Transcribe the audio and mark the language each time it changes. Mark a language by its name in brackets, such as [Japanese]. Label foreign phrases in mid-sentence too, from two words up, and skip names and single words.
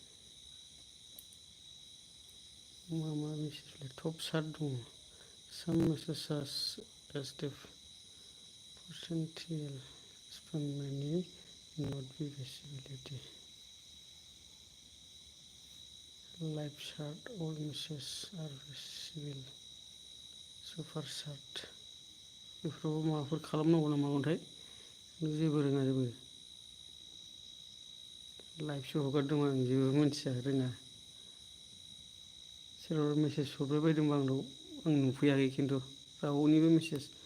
[Bodo] मा मा [English] message top chat [Bodo] दङ। [English] Some messages as the potential spam may not be visibility. Live chat, all messages are visible. Super chat. [Bodo] बेफोराव माबाफोर खालामनांगौ नामागोनथाय? जेबो रोङा जेबो। लाइभसो हगारदों आं जेबो मिथिया रोङा। सोरबा मेसेज हरबाय बायदोंबा आंनाव आं नुफैयाखै खिन्थु रावनिबो मेसेज।